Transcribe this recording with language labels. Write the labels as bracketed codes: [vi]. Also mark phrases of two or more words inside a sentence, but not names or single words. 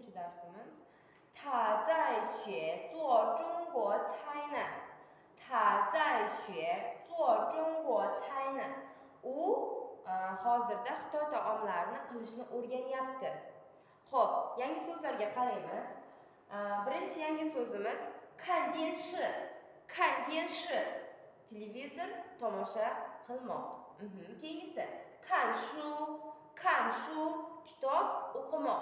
[uz] darsimiz. [zh] 他在学做中国菜呢。他在学做中国菜呢。 [uz] U hozirda Xitoy taomlarini qilishni o'rganyapti. Xo'p, yangi so'zlarga qaraymiz. Birinchi yangi so'zimiz [zh] 看电视. 看电视. [uz] Televizor tomosha qilmoq. Keyingisi [zh] 看书 [uz] kitob o'qimoq.